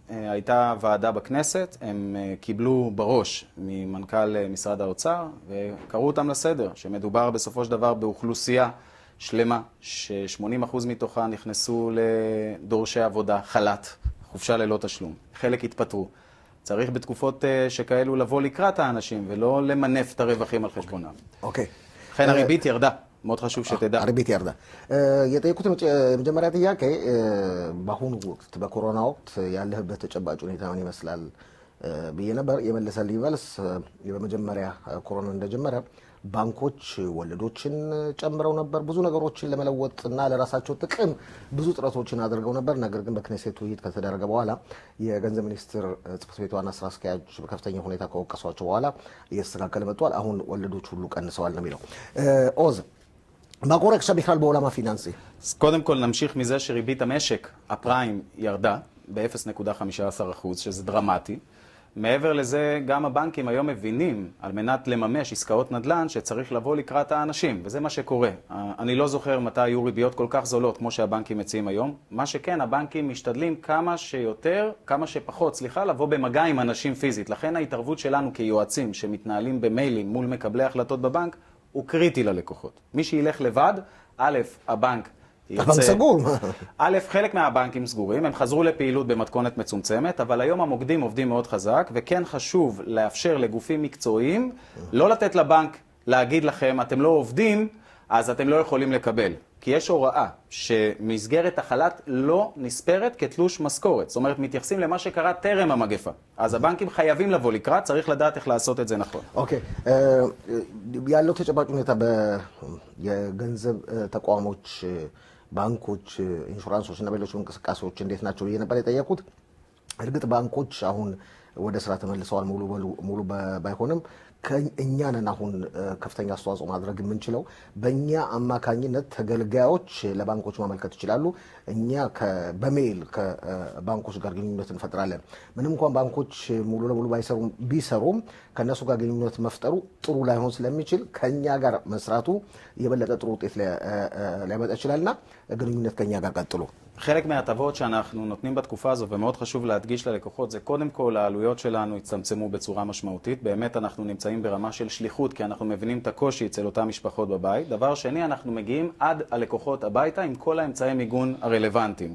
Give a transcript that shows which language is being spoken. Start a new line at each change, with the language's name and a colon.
Hebrew: הייתה ועדה בכנסת, הם קיבלו בראש ממנכ"ל משרד האוצר, וקראו אותם לסדר, שמדובר בסופו של דבר באוכלוסייה שלמה, ש80% מתוכה נכנסו לדורשי עבודה, חל"ת, חופשה ללא תשלום. חלק התפטרו. צריך בתקופות שכאלו לבוא לקראת האנשים, ולא למנף את הרווחים על חשבונם. אוקיי. לכן הריבית ירדה. מאוד חשוב שתדע. הריבית ירדה.
Amharic: የጠየቁት የመጀመሪያ ጥያቄ በአሁኑ ወቅት በኮሮና ወቅት ያለህበት ተጨባጭ ሁኔታ ምን ይመስላል ብዬ ነበር። የመለሰልኝ መልስ በመጀመሪያ ኮሮና እንደጀመረ ባንኮች ወለዶችን ጨምረው ነበር። ብዙ ነገሮችን ለመለወጥና ለራሳቸው ጥቅም ብዙ ጥረቶችን አድርገው ነበር። ነገር ግን በክኔሴቱ ውይይት ከተደረገ በኋላ የገንዘብ ሚኒስትር ጽሕፈት ቤት ዋና ስራ አስኪያጅ በከፍተኛ ሁኔታ ከወቀሷቸው በኋላ እየተስተካከለ መጥቷል። አሁን ወለዶች ሁሉ ቀንሰዋል ነው የሚለው። ኦዝ
Hebrew: מה קורה עכשיו בכלל בעולם הפיננסי? אז קודם כל נמשיך מזה שריבית המשק, הפריים, ירדה ב-0.15%, שזה דרמטי. מעבר לזה, גם הבנקים היום מבינים, על מנת לממש עסקאות נדל"ן, שצריך לבוא לקראת האנשים, וזה מה שקורה. אני לא זוכר מתי היו ריביות כל כך זולות, כמו שהבנקים מציעים היום. מה שכן, הבנקים משתדלים כמה שפחות, לבוא במגע עם אנשים פיזית. לכן ההתערבות שלנו כיועצים שמתנהלים במיילים מול מקבלי החלטות בבנק, הוא קריטי ללקוחות. מי שילך לבד, א', הבנק הבנק סגור. א', חלק מהבנקים סגורים, הם חזרו לפעילות במתכונת מצומצמת, אבל היום המוקדים עובדים מאוד חזק, וכן חשוב לאפשר לגופים מקצועיים, לא לתת לבנק להגיד לכם, אתם לא עובדים, אז אתם לא יכולים לקבל. כי יש הוראה שמסגרת החל"ת לא נספרת כתלוש משכורת. זאת אומרת, מתייחסים למה שקרה טרם המגפה. אז הבנקים חייבים לבוא לקראת, צריך לדעת איך לעשות את זה נכון. אוקיי.
Amharic: ያለው ተጨባጭ ሁኔታ የገንዘብ ተቋሞች ባንኮች ኢንሹራንሶች እና ሌሎች እንቅስቃሴዎች እንዴት ናቸው ብዬ ነበር የጠየቁት። እርግጥ ባንኮች አሁን ወደ ስራ ተመልሰዋል ሙሉ ባይሆንም እኛ ነን አሁን ከፍተኛ አስተዋጽኦ ማድረግ የምንችለው። በእኛ አማካኝነት ተገልጋዮች ለባንኮች ማመልከት ይችላሉ። እኛ በሜል ከባንኮች ጋር ግንኙነት እንፈጥራለን። ምንም እንኳን ባንኮች ሙሉ ለሙሉ ቢሰሩም ከነሱ ጋር ግንኙነት መፍጠሩ ጥሩ ላይሆን ስለሚችል ከኛ ጋር መስራቱ የበለጠ ጥሩ ውጤት ሊያመጣ ይችላልና ግንኙነት ከኛ ጋር ቀጥሎ
Hebrew: חלק מההטבות שאנחנו נותנים בתקופה הזו, ומאוד חשוב להדגיש ללקוחות, זה קודם כל העלויות שלנו הצטמצמו בצורה משמעותית. באמת אנחנו נמצאים ברמה של שליחות, כי אנחנו מבינים את הקושי אצל אותם משפחות בבית. דבר שני, אנחנו מגיעים עד הלקוחות הביתה עם כל האמצעי מיגון הרלוונטיים.